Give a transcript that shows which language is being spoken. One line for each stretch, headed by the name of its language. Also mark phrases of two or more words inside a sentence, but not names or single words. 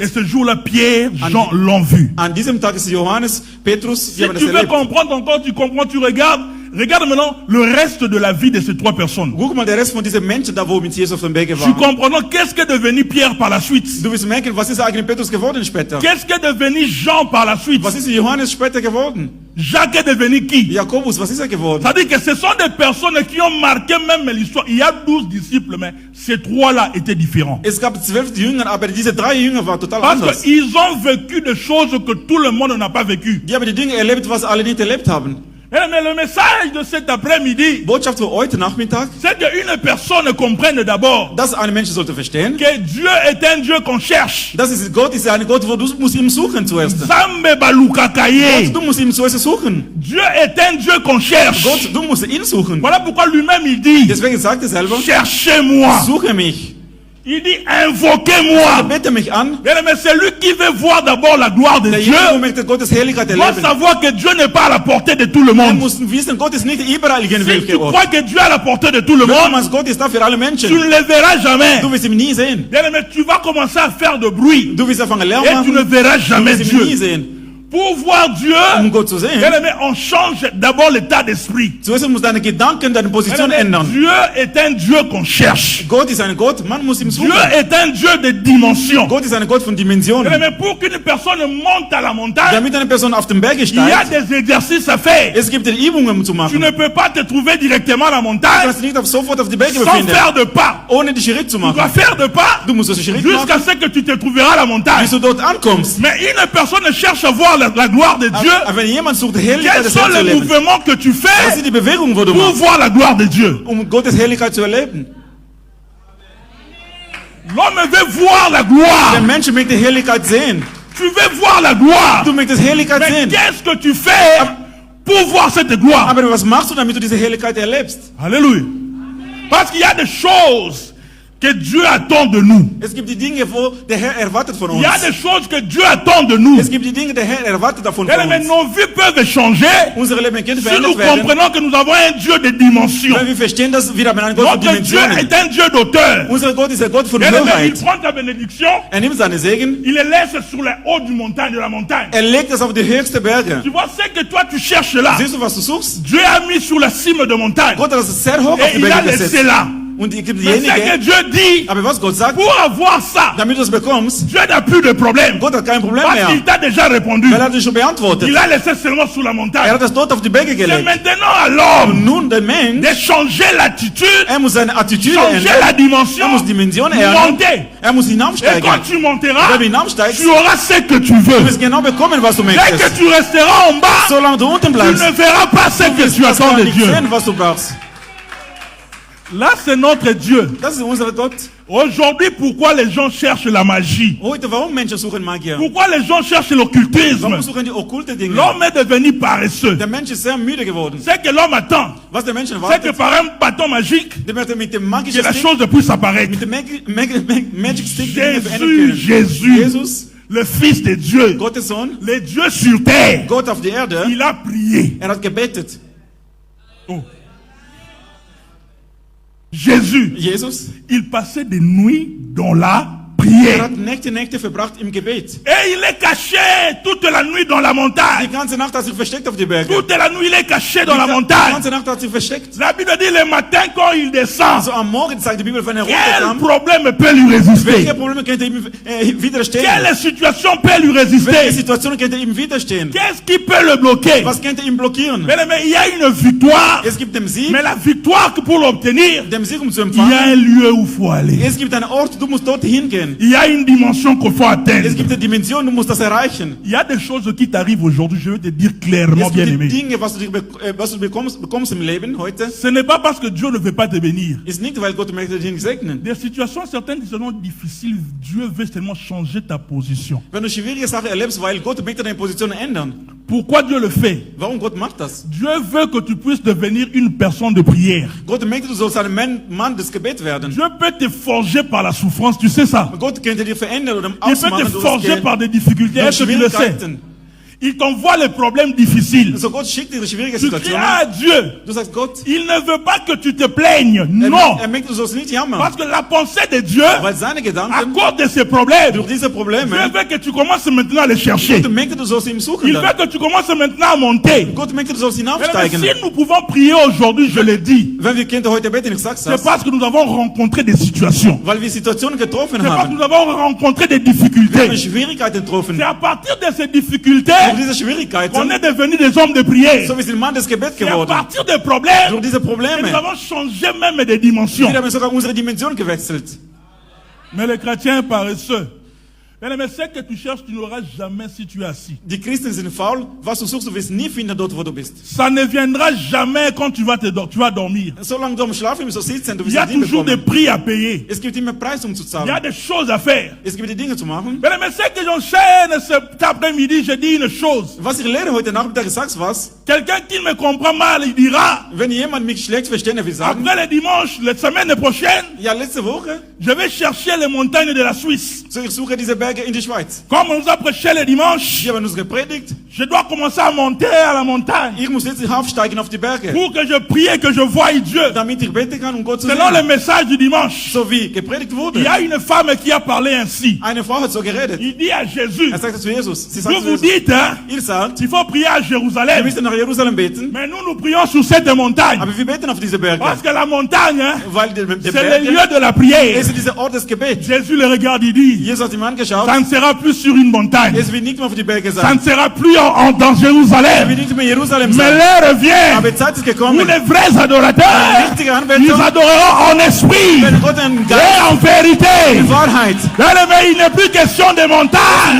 French: Et ce jour-là, Pierre, Jean l'ont vu.
German: An diesem Tag ist Johannes, Petrus,
French: Si
German: wir haben das
French: tu veux
German: erlebt.
French: comprendre encore, tu comprends, tu regardes. Regarde maintenant le reste de la vie de ces trois personnes.
German: Guck mal, der Rest von diesen Menschen da, wo mit Jesus auf dem Weg
French: Tu
German: war.
French: comprends qu'est-ce qu'est devenu Pierre par la suite?
German: Du wirst merken, was ist eigentlich Petrus geworden später?
French: Qu'est-ce qu'est devenu Jean par la suite?
German: Was ist Johannes später geworden?
French: Jacques est devenu qui?
German: Jakobus, was ist er geworden?
French: C'est-à-dire que ce sont des personnes qui ont marqué même l'histoire. Il y a 12 disciples, mais ces trois-là étaient différents.
German: Es gab 12 Jünger, aber diese 3 Jünger waren total
French: Parce
German: anders.
French: qu'ils ont vécu des choses que tout le monde n'a pas vécues.
German: Die haben die Dinge erlebt, was alle nicht erlebt haben.
French: Mais le message de cet après-midi,
German: Botschaft für heute Nachmittag,
French: c'est qu'une personne comprenne d'abord
German: dass ein Mensch sollte verstehen,
French: que Dieu est un Dieu qu'on cherche.
German: das ist Gott, ist ein Gott, wo du musst ihn suchen zuerst.
Ewondo: Zambe balukakaye.
German: Du musst ihn zuerst suchen.
French: Dieu est un Dieu qu'on cherche.
German: Gott, du musst ihn suchen.
French: Voilà pourquoi lui-même il dit,
German: Deswegen sagt er selber,
French: cherchez-moi.
German: suche mich.
French: Il dit, invoquez-moi.
German: Bete mich an.
French: Mais celui qui veut voir d'abord la gloire de
German: Der
French: Dieu
German: Junge möchte Gottes Herrlichkeit
French: doit
German: erleben.
French: savoir que Dieu n'est pas à la portée de tout le
German: Wir
French: monde.
German: müssen wissen, Gott ist nicht überall
French: Si tu
German: irgendwelche Ort.
French: crois que Dieu est à la portée de tout le monde,
German: Wenn Gott ist da für alle
French: tu
German: Menschen.
French: ne le verras jamais.
German: Du wirst ihn nie sehen.
French: Mais tu vas commencer à faire de bruit
German: Du wirst anfangen Lärm
French: et tu ne
German: machen.
French: verras
German: Du
French: jamais
German: wirst ihn nie
French: Dieu.
German: sehen.
French: Pour voir Dieu,
German: Gott zu sehen,
French: on change d'abord l'état d'esprit.
German: zuerst musst du deine Gedanken, deine Position ändern.
French: Dieu est un Dieu qu'on cherche.
German: Gott ist ein Gott, man muss ihm
French: Dieu
German: suchen.
French: est un Dieu de dimension.
German: Gott ist ein Gott von Dimensionen.
French: Mais pour qu'une personne monte à la montagne,
German: Damit eine Person auf den Berg
French: il y a
German: steigt,
French: des exercices à faire.
German: es gibt Übungen zu
French: Tu
German: machen.
French: ne peux pas te trouver directement à la
German: Du
French: montagne
German: kannst dich nicht sofort auf die Berge
French: sans
German: befinden,
French: faire de pas.
German: ohne die Schritt zu
French: Tu dois
German: machen.
French: faire de pas
German: Du musst den Schritt
French: jusqu'à
German: machen,
French: ce que tu te trouveras à la montagne.
German: bis du dort ankommst.
French: Mais une personne cherche à voir la gloire de Dieu.
German: Aber wenn jemand sucht, die Herrlichkeit
French: Quels
German: des
French: sont
German: Herrn zu
French: les
German: erleben,
French: mouvements que tu
German: was
French: fais
German: sind die Bewegungen, wo du
French: pour
German: machst,
French: voir la gloire de Dieu?
German: Gottes Herrlichkeit zu erleben?
French: L'homme veut voir la gloire.
German: Der Mensch möchte die Herrlichkeit sehen.
French: Tu veux voir la gloire.
German: Du möchtest Herrlichkeit
French: Mais
German: sehen.
French: qu'est-ce que tu fais pour voir cette gloire?
German: Aber was machst du, damit du diese Herrlichkeit erlebst?
French: Alléluia. Parce qu'il y a des choses que Dieu attend de nous.
German: Es gibt die Dinge, wo der Herr erwartet von
French: Il
German: uns.
French: y a des choses que Dieu attend de nous.
German: Es gibt die Dinge, der Herr erwartet davon
French: Mais
German: von uns.
French: nos vies peuvent changer
German: Unsere Leben können
French: si nous
German: verändert werden,
French: comprenons que nous avons un Dieu de dimension.
German: wenn wir verstehen, dass wir haben einen Gott von
French: Notre Dieu
German: Dimensionen.
French: est un Dieu d'auteur.
German: Unser Gott ist der Gott von
French: Il
German: Wahrheit.
French: prend ta bénédiction,
German: Er nimmt seine Segen,
French: il les laisse sur les hauts du montagne, de la montagne.
German: er legt es auf die höchsten Berge.
French: Tu vois ce que toi tu cherches là.
German: Siehst du, was du suchst?
French: Dieu a mis sur la cime de montagne.
German: Gott hat es sehr hoch auf
French: Et
German: die
French: il a
German: Berge
French: laissé
German: gesetzt.
French: là.
German: Und es gibt
French: Mais ce que
German: diejenigen,
French: Dieu dit,
German: aber was Gott sagt,
French: pour avoir ça,
German: damit du es bekommst,
French: Dieu n'a plus de problème.
German: Gott hat kein Problem
French: Parce
German: mehr.
French: qu'il t'a déjà répondu.
German: Weil er hat dich schon beantwortet.
French: Il a laissé seulement sur la
German: Er
French: montagne.
German: hat es dort auf die Berge
French: C'est
German: gelegt.
French: maintenant à l'homme
German: Nun, der Mensch,
French: de changer l'attitude,
German: er muss seine Attitüde
French: changer la
German: ändern.
French: dimension,
German: Er muss Dimension ändern.
French: monter.
German: Er muss
French: Et
German: hinaufsteigen.
French: quand tu monteras,
German: Wenn du hinaufsteigst,
French: tu auras ce que tu
German: du
French: veux.
German: wirst genau bekommen, was du
French: Dès
German: möchtest.
French: que tu resteras en bas,
German: Solange du unten
French: tu
German: bleibst,
French: ne verras pas ce que
German: wirst
French: tu
German: du
French: attends
German: gar
French: de
German: nicht
French: Dieu.
German: sehen, was du brauchst.
French: Là, c'est notre Dieu.
German: Das ist unser Gott.
French: Aujourd'hui, pourquoi les gens cherchent la magie?
German: Heute, warum Menschen suchen Magier?
French: Pourquoi les gens cherchent l'occultisme?
German: Warum suchen die okkulte Dinge?
French: L'homme est devenu paresseux.
German: Der Mensch ist sehr müde geworden.
French: Ce que l'homme attend,
German: Was der Mensch
French: c'est que
German: erwartet,
French: par un bâton magique,
German: der möchte mit dem
French: que
German: magischen
French: la
German: Stick,
French: chose puisse apparaître.
German: mit dem
English: Magic Stick
German: die Dinge verändern
French: Jésus,
German: können.
French: Jésus,
German: Jesus,
French: le Fils de Dieu,
German: Gottes Sohn,
French: le Dieu sur terre,
German: Gott auf die Erde,
French: il a prié.
German: er hat gebetet.
French: Oh. Jésus,
German: Jesus,
French: il passait des nuits dans la prière.
German: hat Nächte verbracht im Gebet.
French: Et il est caché toute la nuit dans la
German: Die
French: montagne.
German: ganze Nacht hat sich versteckt auf die Berge.
French: Toute la nuit, il est caché dans la
German: Die
French: montagne.
German: ganze Nacht hat sich versteckt.
French: La Bible dit le matin quand il descend,
German: Also am Morgen sagt die Bibel, wenn er
French: quel
German: runterkam,
French: problème peut lui résister?
German: welche Probleme könnte ihm widerstehen?
French: Quelle situation peut lui
German: Welche
French: résister?
German: Situation könnte ihm widerstehen?
French: Qu'est-ce qui peut le bloquer?
German: Was könnte ihn blockieren?
French: Mais il y a une victoire,
German: Es gibt den Sieg,
French: mais la victoire que pour l'obtenir,
German: dem Sieg zu
French: il y a
German: empfangen.
French: un lieu où il faut aller.
German: Es gibt einen Ort, du musst dort hingehen.
French: Il y a une dimension qu'il faut
German: Es
French: atteindre.
German: gibt eine Dimension, du musst das erreichen.
French: Il y a des choses qui t'arrivent aujourd'hui, je vais te dire clairement,
German: Es
French: bien
German: gibt
French: aimé.
German: Dinge, was du bekommst im Leben heute.
French: Ce n'est pas parce que Dieu ne veut pas te bénir.
German: Ist nicht, weil Gott möchte dich nicht segnen.
French: Des situations certaines qui seront difficiles, Dieu veut seulement changer ta position.
German: Wenn du schwierige Sachen erlebst, weil Gott möchte deine Position ändern.
French: Pourquoi Dieu le fait?
German: Warum Gott macht das?
French: Dieu veut que tu puisses devenir une personne de prière.
German: Gott möchte, du sollst ein Mann des Gebets werden.
French: Dieu peut te forger par la souffrance, tu sais ça.
German: Gott könnte dir verändern oder
French: Il peut
German: ausmachen
French: te
German: durch
French: forger
German: das
French: par des difficultés.
German: durch
French: Est-ce que tu le sais?
German: Schwierigkeiten.
French: Il t'envoie les problèmes difficiles.
German: Also Gott schickt dir schwierige
French: Tu cries
German: Situationen.
French: à Dieu.
German: Du sagst Gott,
French: Il ne veut pas que tu te plaignes. Non.
German: er möchte, du sollst nicht jammern.
French: Parce que la pensée de Dieu,
German: Weil seine
French: à
German: Gedanken
French: cause de ces problèmes,
German: durch diese Probleme,
French: Dieu veut que tu commences maintenant à les chercher.
German: Gott möchte, du sollst ihn suchen.
French: Il
German: Dann.
French: veut que tu commences maintenant à monter.
German: Gott möchte, du sollst
French: Mais
German: hinaufsteigen.
French: si nous pouvons prier aujourd'hui, je l'ai dit,
German: Wenn wir Kinder heute beten, ich sag's
French: c'est
German: das,
French: parce que nous avons rencontré des situations.
German: weil wir Situationen getroffen
French: C'est parce que
German: haben.
French: nous avons rencontré des
German: Wir haben
French: difficultés.
German: Schwierigkeiten getroffen.
French: C'est à partir de ces difficultés
German: Durch diese
French: qu'on
German: Schwierigkeiten,
French: est devenu des hommes de prière.
German: so wir sind Mann des Gebets
French: C'est à
German: geworden.
French: partir des problèmes
German: Durch diese
French: que nous
German: Probleme,
French: avons changé même des dimensions.
German: wir haben sogar unsere Dimension gewechselt.
French: Mais les chrétiens paresseux. Mais ce que tu cherches, tu n'auras jamais si tu es assis.
German: Die Christen sind faul. Was du suchst, du wirst nie finden dort, wo du bist.
French: Ça ne viendra jamais quand tu vas dormir.
German: Solange du am Schlafen so sitzt, du
French: Il
German: wirst
French: y a
German: es nie
French: toujours des
German: bekommen.
French: prix à payer.
German: Es gibt immer Preis, zu
French: Il y a
German: zahlen.
French: des choses à faire.
German: Es gibt die Dinge zu machen.
French: Mais ce que j'enchaîne cet après-midi, je dis une chose.
German: Was ich lehre heute Nachmittag, ich sag's was.
French: Quelqu'un qui me comprend mal, il dira,
German: Wenn jemand mich schlecht versteht, er will sagen,
French: après le dimanche, la semaine prochaine,
German: ja, letzte Woche,
French: je vais chercher les montagnes de la Suisse.
German: so ich suche diese Berge in die Schweiz.
French: Comme on nous a prêché le dimanche,
German: Die haben uns gepredigt.
French: je dois commencer à monter à la montagne
German: Ich muss jetzt aufsteigen auf die Berge,
French: pour que je prie et que je voie Dieu.
German: damit ich beten kann, um Gott zu
French: Selon le
German: sehen.
French: message du dimanche,
German: So wie gepredigt
French: il
German: wurde.
French: y a une femme qui a parlé ainsi.
German: Eine Frau hat so geredet.
French: Il dit à Jésus,
German: Er sagte zu Jesus, sie
French: vous
German: sagt zu
French: vous
German: Jesus,
French: dites, hein,
German: ihr sagt,
French: il faut prier à
German: wir
French: Jérusalem.
German: müssen nach Jerusalem beten,
French: Mais nous prions sur cette montagne.
German: aber wir beten auf diese Berge,
French: Parce que la montagne, hein,
German: weil die
French: c'est le
German: Berge,
French: lieu de la prière.
German: es ist dieser Ort des Gebets.
French: Jésus le regarde, il dit,
German: Jesus hat ihm angeschaut,
French: ça ne sera plus sur une montagne.
German: es wird nicht mehr auf die Berge
French: Ça
German: sein.
French: ne sera plus dans
German: Es
French: Jérusalem.
German: wird nicht mehr Jerusalem
French: Mais
German: sein.
French: l'heure vient
German: Aber Zeit ist
French: où
German: gekommen,
French: les vrais adorateurs,
German: richtige
French: ils
German: Anbetung,
French: adoreront en esprit
German: wenn Gott einen
French: et
German: Geist,
French: en vérité.
German: Wahrheit,
French: Mais il n'est plus question de montagne.